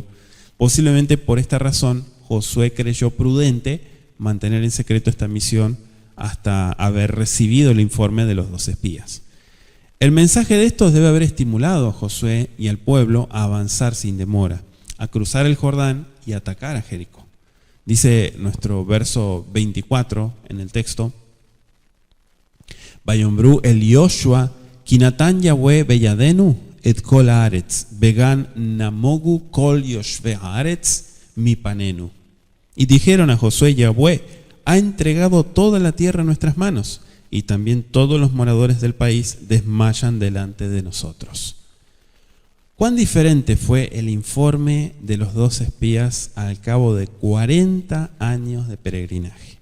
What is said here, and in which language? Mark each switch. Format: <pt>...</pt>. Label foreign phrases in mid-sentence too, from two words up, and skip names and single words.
<es>Posiblemente por esta razón, Josué creyó prudente mantener en secreto esta misión hasta haber recibido el informe de los 2 espías. El mensaje de estos debe haber estimulado a Josué y al pueblo a avanzar sin demora, a cruzar el Jordán y a atacar a Jericó. Dice nuestro verso 24 en el texto:</es> <he>ויאמרו אל יהושע, כי נתן יהוה בידנו, את כל הארץ, וגם נמוגו כל יושבי הארץ, מפנינו.</he> <es>Y dijeron a Josué: Yahweh ha entregado toda la tierra en nuestras manos, y también todos los moradores del país desmayan delante de nosotros. ¿Cuán diferente fue el informe de los 2 espías al cabo de 40 años de peregrinaje?</es>